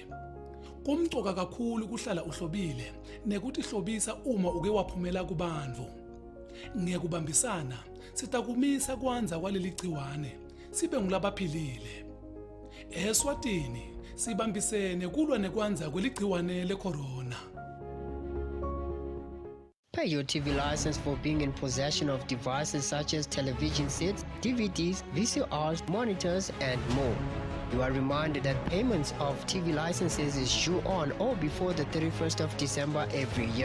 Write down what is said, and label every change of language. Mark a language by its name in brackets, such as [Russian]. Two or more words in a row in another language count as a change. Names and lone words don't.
[Swati] Kumcoka kakhulu kuhlala uhlobile nekuthi hlobisa uma uke waphumela kubantu. Ngiyakubambisana sitakumisa kwanza kwaleli gciwane sibe ngulabaphilile. Eswatini sibambisene kulwa nekwanza kweligciwane lecorona. [English] Pay your TV license for being in possession of devices such as television sets, DVDs, VCRs, monitors, and more. You are reminded that payments of TV licenses is due on or before the 31st of December every year.